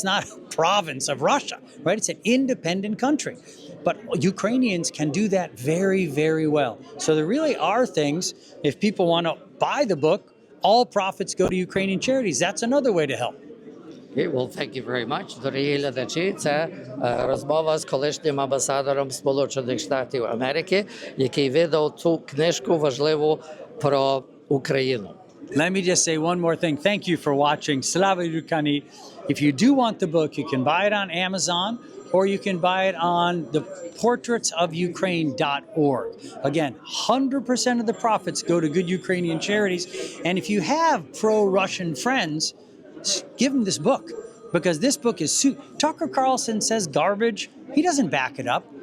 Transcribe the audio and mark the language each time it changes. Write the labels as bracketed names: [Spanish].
[English] It's not a province of Russia, right? It's an independent country. But Ukrainians can do that very, very well. So there really are things, if people want to buy the book, all profits go to Ukrainian charities. That's another way to help. Okay, well, thank you very much. [Ukrainian] Дорогі глядачі, це розмова з колишнім амбасадором Сполучених Штатів Америки, який видав цю книжку важливу про Україну. [English] Let me just say one more thing. Thank you for watching. Slava Ukraini. If you do want the book, you can buy it on Amazon, or you can buy it on the portraitsofukraine.org. Again, 100% of the profits go to good Ukrainian charities. And if you have pro-Russian friends, give them this book, because this book is Tucker Carlson says garbage. He doesn't back it up.